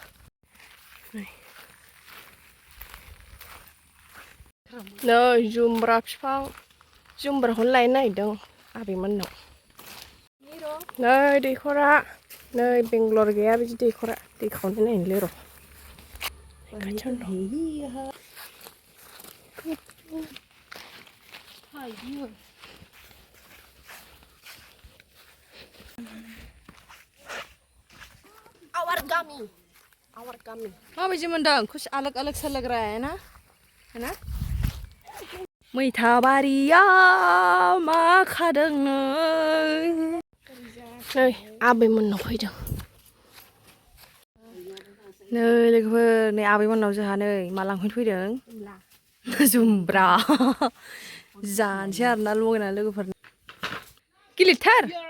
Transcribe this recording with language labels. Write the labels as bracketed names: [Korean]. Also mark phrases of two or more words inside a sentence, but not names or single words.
[Bodo] नै जुमब्रा बिफां जुमब्राखौनो लायनो नागिरदों आबैमोननाव नै दैखरा नै बेंगलर गैया बिदि दैखरा दै खावनो नायनोलै र' खाथियावनो दं [Hindi] Our kami [Bodo] माबायदि मोनदों [Hindi] खुस अलग अलग सा लग रहा है ना [Bodo] मैथा बारियाव मा खादों नै आबै मोननाव फैदों नै लोगोफोर नै आबै मोननाव जोंहा नै मा लांफैनो फैदों जुमब्रा जानोसै आरोना लगायनानै लोगोफोरनो गिलिरथार